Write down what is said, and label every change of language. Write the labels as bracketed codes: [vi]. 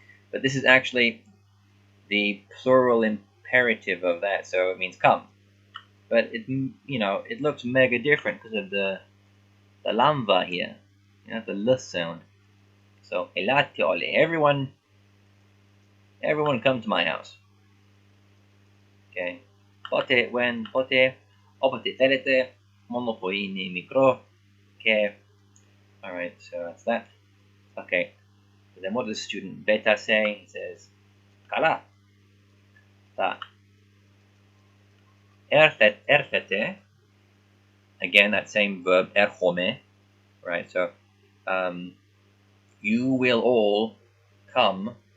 [en] But this is actually the plural imperative of that, so it means come. But it looks mega different because of the lamva here, the l sound. [el] So elate ole, everyone come to my house. [en] Okay. [el] Pote, όποτε θέλετε, μόνο που είναι μικρό και. [en] Alright, so that's that. Okay. So then what does student Beta say? He says, καλά. [el] Θα έρθετε. [en] Again, that same verb, έρχομαι. Right, so you will all come.